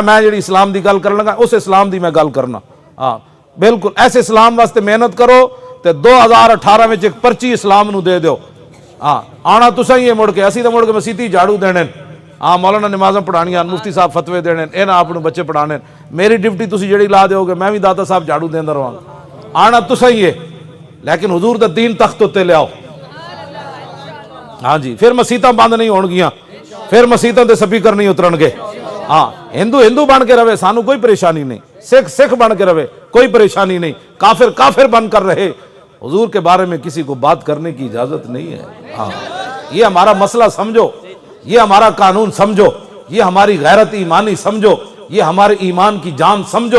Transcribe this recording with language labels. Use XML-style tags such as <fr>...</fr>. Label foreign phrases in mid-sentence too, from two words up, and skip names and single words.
<pa>میں جڑی اسلام دی گل کرن لگا اس اسلام دی میں گل کرنا. ہاں بالکل ایسے اسلام واسطے محنت کرو تے 2018 میں ایک پرچی اسلام نو دے دیو. ہاں آنا تسا ہی ہے مڑ کے اسی تو مڑ کے مسیتی جھاڑو دینے. ہاں مولانا نمازاں پڑھانیاں مفتی صاحب فتوے دینے اے نہ اپنے بچے پڑھانے. میری ڈیوٹی تسی جڑی لا دیو گے میں بھی داتا صاحب جھاڑو دیندا رہاں. آنا تسا ہی ہے لیکن حضور دا دین تخت تے لے آؤ. ہاں جی پھر مسیتاں بند نہیں ہون گیاں, پھر مسیتوں تے سپیکر نہیں اترن گے. ہاں ہندو بن کے رہے سانو کوئی پریشانی نہیں, سکھ بن کے رہے کوئی پریشانی نہیں, کافر بن کر رہے.</pa> <ur>حضور کے بارے میں کسی کو بات کرنے کی اجازت نہیں ہے. ہاں یہ ہمارا مسئلہ سمجھو, یہ ہمارا قانون سمجھو, یہ ہماری غیرت ایمانی سمجھو, یہ ہمارے ایمان کی جان سمجھو.</ur>